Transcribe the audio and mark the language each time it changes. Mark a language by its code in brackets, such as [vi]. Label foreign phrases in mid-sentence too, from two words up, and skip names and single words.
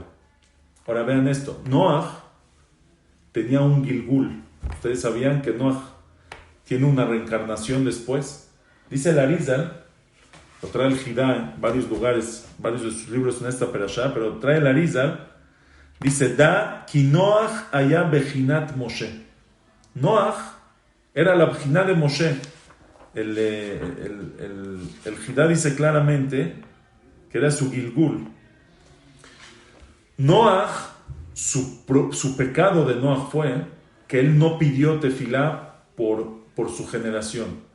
[es] Ahora vean esto, Noah tenía un Gilgul. Ustedes sabían que Noah tiene una reencarnación después. Dice el Arizal, lo trae el Jidá en varios lugares, varios de sus libros en esta perashá, pero trae el Arizal, dice, [he] דע כי נח היה בחינת משה. [es] Noach era la bejinat de Moshe. El Jidá dice claramente que era su Gilgul. Noach, su pecado de Noach fue que él no pidió tefilá por su generación.